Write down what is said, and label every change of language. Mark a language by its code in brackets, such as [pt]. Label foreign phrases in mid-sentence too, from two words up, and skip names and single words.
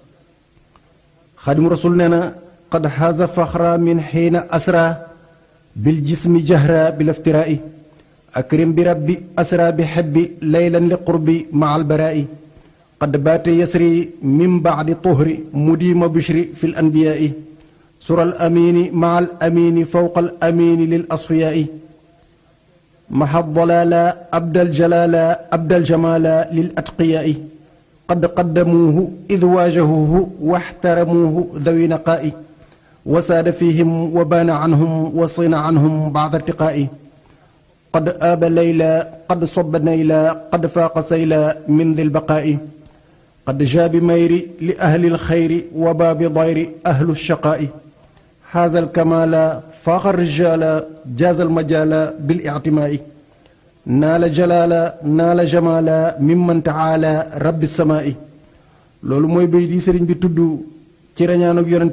[ar] خادم الرسول [wo] nee na [ar] قد حاز فخرا من حين أسرى بالجسم جهرا بالافتراء أكرم برب أسرى بحب ليلا لقرب ماء البراء قد بات يسري من بعد طهر مديم بشر في الأنبياء سر الأمين ماء الأمين فوق الأمين للأصفياء ماحي الضلالة أبدى الجلالة أبدى الجمالة للأتقياء قد قدموه إذ واجهوه واحترموه ذوي نقاء وساد فيهم وبان عنهم وسنا عنهم بعد ارتقاء قد آب ليلا قد صب نيلا قد فاق سيلا من ذي البقاء قد جاب ميري لأهل الخير وبابي ضير أهل الشقاء هذا الكمال فاق رجالا جاز المجال بالاعتلاء نال جلالا نال جمالا ممن تعالى رب السماء [wo] loolu mooy bay di sëriñ bi tudd ci rañaanug yonent